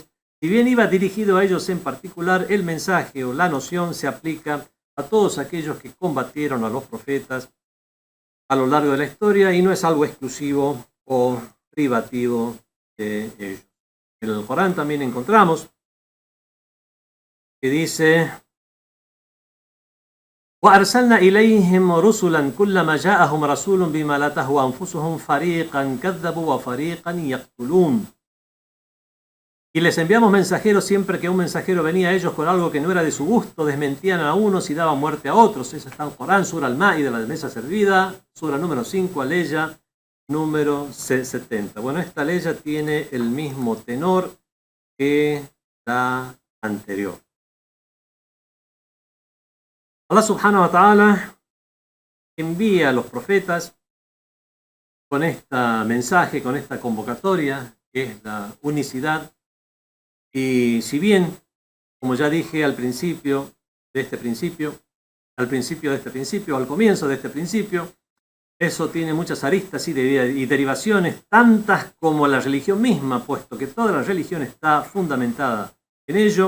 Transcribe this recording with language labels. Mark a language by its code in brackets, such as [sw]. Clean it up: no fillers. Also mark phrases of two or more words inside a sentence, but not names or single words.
[es] Si bien iba dirigido a ellos en particular, el mensaje o la noción se aplica a todos aquellos que combatieron a los profetas a lo largo de la historia y no es algo exclusivo o privativo de ellos. En el Corán también encontramos que dice [ar] وَأَرْسَلْنَا إِلَيْهِمْ رُسُلًا كُلَّمَا جَاءَهُمْ رَسُولٌ بِمَا لَا تَهْوَى أَنفُسُهُمْ فَرِيقًا كَذَّبُوا وَفَرِيقًا يَقْتُلُونَ. [es] Y les enviamos mensajeros siempre que un mensajero venía a ellos con algo que no era de su gusto, desmentían a unos y daban muerte a otros. Eso está en Corán, Sura Al-Ma'ida, la mesa servida, Sura número 5, Aleya número 70. Bueno, esta Aleya tiene el mismo tenor que la anterior. [ar] الله سبحانه وتعالى [es] envía a los profetas con este mensaje, con esta convocatoria, que es la unicidad. Y si bien, como ya dije al comienzo de este principio, eso tiene muchas aristas y derivaciones, tantas como la religión misma, puesto que toda la religión está fundamentada en ello.